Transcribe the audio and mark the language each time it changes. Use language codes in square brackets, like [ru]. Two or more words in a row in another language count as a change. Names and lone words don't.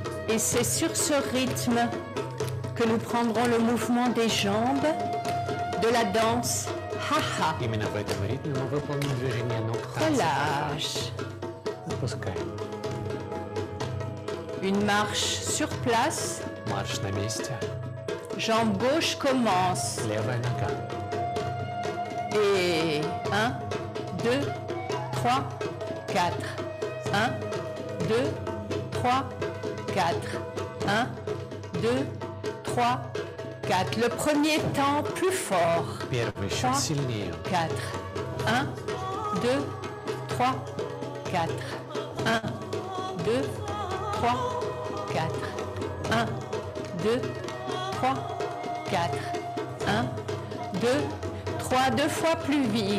[fr] Et c'est sur ce rythme que nous prendrons le mouvement des jambes de la danse ha-ha. [ru] Именно в этом ритме мы выполним движение ног танца. [fr] Relâche. [ru] Отпускаем. [fr] Une marche sur place. [ru] Марш на месте. [fr] Jambe gauche commence. [ru] Левая нога. [fr] Et 1, 2, 3, 4. [ru] 1, 2, 3, 4. 1, 2, 3, 4. [fr] Le premier temps plus fort. [ru] Первый счет сильнее. 4. 1, 2, 3, 4. 1, 2, 3, 4. 1, 2, 3, 4. 1, 2, 3. [fr] Deux fois plus vite.